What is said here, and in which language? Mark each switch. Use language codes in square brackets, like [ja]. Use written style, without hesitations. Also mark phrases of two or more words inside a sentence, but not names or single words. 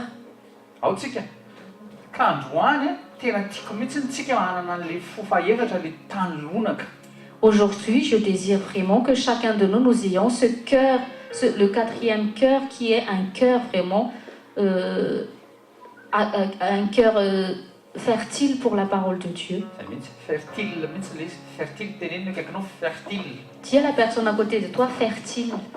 [mg] Ao tsika. Ka androany tena tiako mihitsy tsika hanana an'ilay fofa-efatra le tany lonaka. [fr] Aujourd'hui, je désire vraiment que chacun de nous ayons ce cœur, le quatrième cœur qui est un cœur vraiment, un cœur fertile pour la parole de Dieu. Dis à la personne à côté de toi, fertile.